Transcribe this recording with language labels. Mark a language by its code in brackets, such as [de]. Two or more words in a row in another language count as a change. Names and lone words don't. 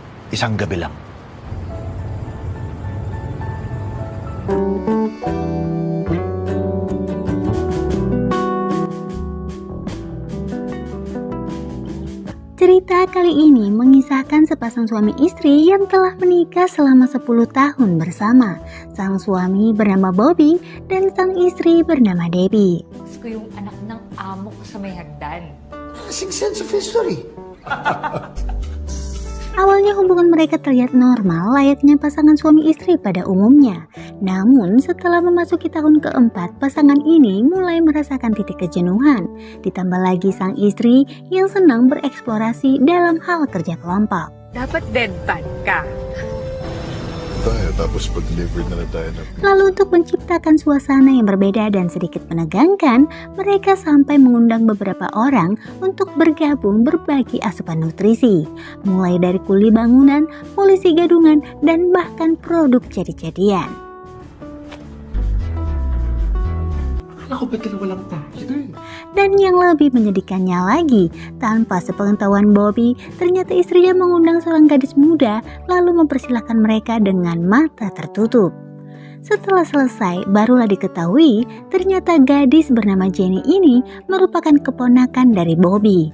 [tl] Isang gabi lang. [id] Cerita kali ini mengisahkan sepasang suami istri yang telah menikah selama 10 tahun bersama. Sang suami bernama Bobby dan sang istri bernama Debbie. [tl] Gusto ko yung anak ng amo ko sa may hagdan. Kasing [en] sense of history. [id] Awalnya hubungan mereka terlihat normal layaknya pasangan suami istri pada umumnya. Namun setelah memasuki tahun keempat, pasangan ini mulai merasakan titik kejenuhan. Ditambah lagi sang istri yang senang bereksplorasi dalam hal kerja kelompok. [tl] Dapat deadpan ka. Tapos pag-deliver na tayo ng [id] Lalu untuk menciptakan suasana yang berbeda dan sedikit menegangkan, mereka sampai mengundang beberapa orang untuk bergabung berbagi asupan nutrisi. Mulai dari kuli bangunan, polisi gadungan, dan bahkan produk jadi-jadian. [tl] Ako ba't walang tayo? [id] Dan yang lebih menyedihkannya lagi, tanpa sepengetahuan Bobby, ternyata istrinya mengundang seorang gadis muda lalu mempersilahkan mereka dengan mata tertutup. Setelah selesai, barulah diketahui ternyata gadis bernama Jenny ini merupakan keponakan dari Bobby.